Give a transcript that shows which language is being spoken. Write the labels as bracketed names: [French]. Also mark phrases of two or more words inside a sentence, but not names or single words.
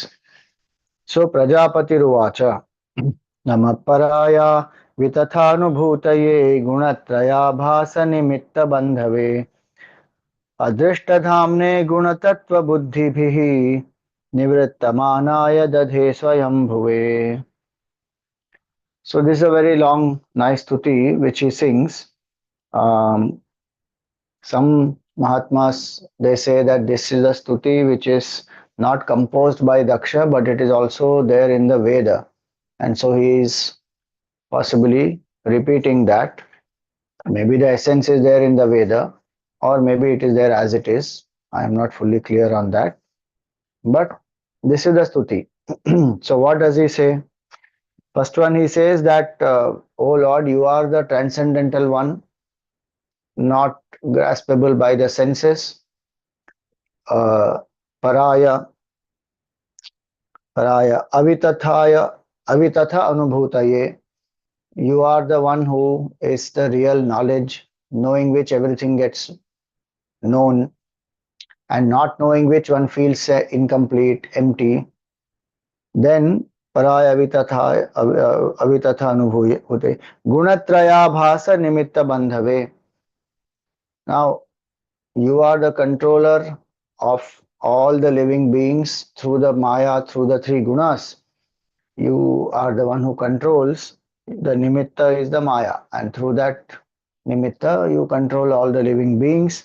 [Sanskrit] So प्रजापतिर् उवाच नमःपराय वितथानुभूतये गुणत्रयाभास निमित्त बन्धवे अदृष्टधाम्ने गुणतत्त्व बुद्धिभिः निवृत्तमानाय दधे स्वयम्भुवे. [English] So this is a very long, nice stuti which he sings. Um, some Mahatmas, they say that this is a stuti which is not composed by Daksha, but it is also there in the Veda. And so he is possibly repeating that. Maybe the essence is there in the Veda, or maybe it is there as it is. I am not fully clear on that. But this is the stuti. So what does he say? First one, he says that, O Lord, you are the transcendental one, not graspable by the senses. [Sanskrit] पराय, अवितथ अनुभूतये. [English] You are the one who is the real knowledge, knowing which everything gets known, and not knowing which one feels incomplete, empty. [Sanskrit] Then पराय अवितथ अनुभूते. गुणत्रय भास निमित्त बन्धवे. [English] Now, you are the controller of all the living beings through the Maya, through the three gunas. You are the one who controls. The nimitta is the Maya, and through that nimitta, you control all the living beings.